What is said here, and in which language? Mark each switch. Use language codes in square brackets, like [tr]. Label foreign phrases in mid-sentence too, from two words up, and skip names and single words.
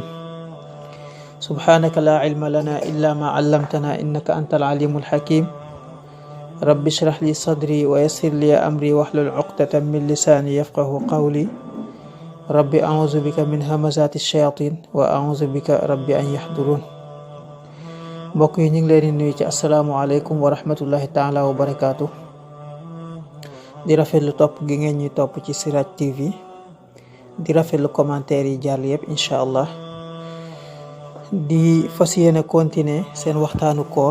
[ar] سبحانك لا علم لنا إلا ما علمتنا إنك أنت العليم الحكيم. رب اشرح لي صدري ويسر لي أمري واحلل عقدة من لساني يفقه قولي. ربي أعوذ بك من همزات الشياطين وأعوذ بك ربي أن يحضرون. [wo] mbokk yi ñu ngi leen di nuyu ci [ar] السلام عليكم ورحمة الله تعالى وبركاته. [wo] di rafetlu topp gi ngeen ñuy topp ci Siraj TV, di rafetlu commentaire yi jàll yëpp [ar] إن شاء الله. [wo] di fas yéene continuer seen waxtaanu koor.